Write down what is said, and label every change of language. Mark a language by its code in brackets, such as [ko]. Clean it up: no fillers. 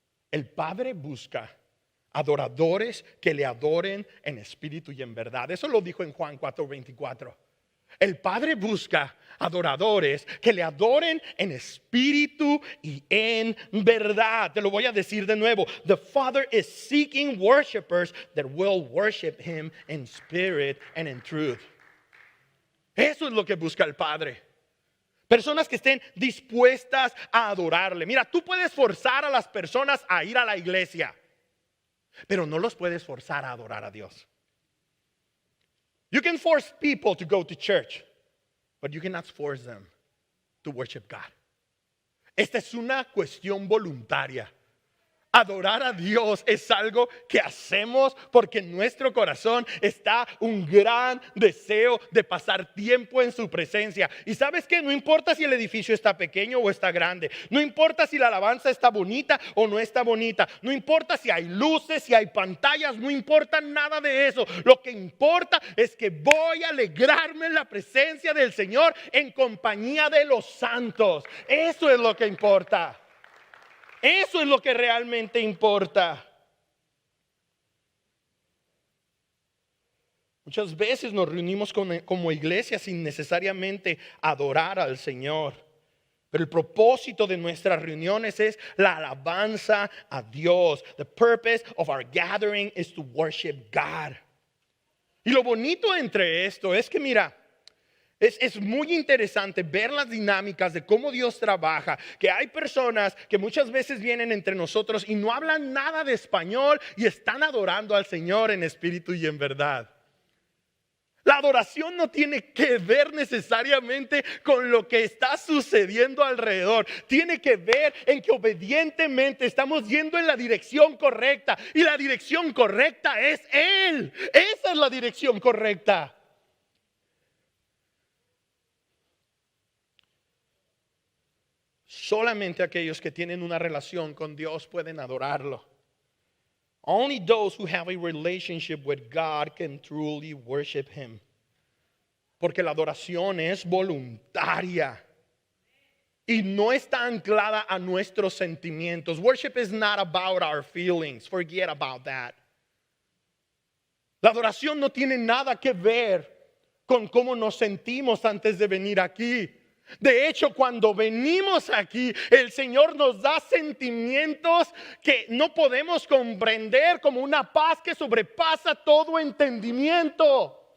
[es] El Padre busca adoradores que le adoren en espíritu y en verdad. Eso lo dijo en Juan 4:24. El Padre busca adoradores que le adoren en espíritu y en verdad. Te lo voy a decir de nuevo. [en] The Father is seeking worshipers that will worship Him in spirit and in truth. [es] Eso es lo que busca el Padre. Personas que estén dispuestas a adorarle. Mira, tú puedes forzar a las personas a ir a la iglesia, pero no los puedes forzar a adorar a Dios. [en] You can force people to go to church, but you cannot force them to worship God. [es] Esta es una cuestión voluntaria. Adorar a Dios es algo que hacemos porque en nuestro corazón está un gran deseo de pasar tiempo en su presencia. Y sabes que no importa si el edificio está pequeño o está grande, no importa si la alabanza está bonita o no está bonita, no importa si hay luces, si hay pantallas, no importa nada de eso. Lo que importa es que voy a alegrarme en la presencia del Señor en compañía de los santos. Eso es lo que importa. Eso es lo que realmente importa. Muchas veces nos reunimos como iglesia sin necesariamente adorar al Señor. Pero el propósito de nuestras reuniones es la alabanza a Dios. [en] The purpose of our gathering is to worship God. [es] Y lo bonito entre esto es que mira, es muy interesante ver las dinámicas de cómo Dios trabaja, que hay personas que muchas veces vienen entre nosotros y no hablan nada de español y están adorando al Señor en espíritu y en verdad. La adoración no tiene que ver necesariamente con lo que está sucediendo alrededor. Tiene que ver en que obedientemente estamos yendo en la dirección correcta, y la dirección correcta es Él. Esa es la dirección correcta. Solamente aquellos que tienen una relación con Dios pueden adorarlo. [en] Only those who have a relationship with God can truly worship Him. [es] Porque la adoración es voluntaria y no está anclada a nuestros sentimientos. [en] Worship is not about our feelings. Forget about that. [es] La adoración no tiene nada que ver con cómo nos sentimos antes de venir aquí. De hecho, cuando venimos aquí, el Señor nos da sentimientos que no podemos comprender, como una paz que sobrepasa todo entendimiento.